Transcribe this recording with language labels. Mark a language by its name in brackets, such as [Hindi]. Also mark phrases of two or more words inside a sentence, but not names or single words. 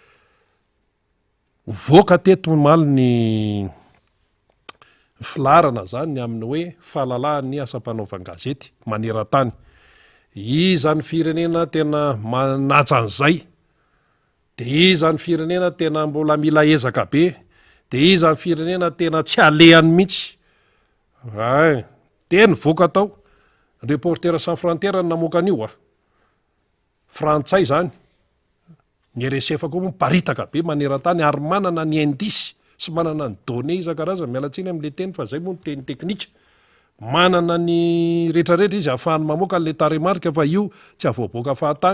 [Malagasy] Voaka teto maly ny filarana zany amin'ny hoe fahalalan'ny asam-panaovan-gazety maneran-tany. Izany firenena tena manaja an'izay. De izany firenena tena mbola mila ezaka be. De izany firenena tena tsy alehany mihitsy. Teny voaka tao. Reporter sans frontières namoaka an'io Frantsay zany. Ny RSF koa miparitaka be maneran-tany ary manana ny indisy sy manana ny données isan-karazany mialatsiny amin'le teny fa zay moa ny teny teknika. Manana ny rehetrarehetra izy ahafahany mamoaka an'le taremarika fa io tsy avoaboaka fahatany.